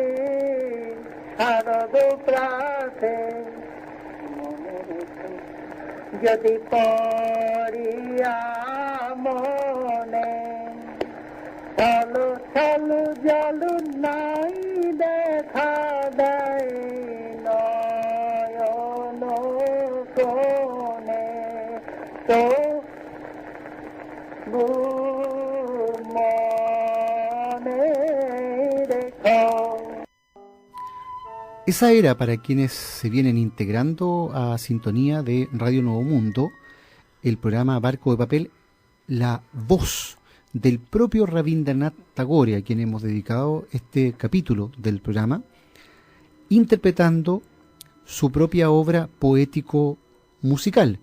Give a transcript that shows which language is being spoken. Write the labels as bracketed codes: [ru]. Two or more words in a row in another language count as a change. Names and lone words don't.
[bn] শারদ প্রাতে মনে রেখো যদি পড়িয়া মনে ছলো ছলো জলু নাই দেখা দেয় নয়ন কোণে তো মনে রেখো। [es] Esa era, para quienes se vienen integrando a sintonía de Radio Nuevo Mundo, el programa Barco de Papel, la voz del propio Rabindranath Tagore, a quien hemos dedicado este capítulo del programa, interpretando su propia obra poético-musical.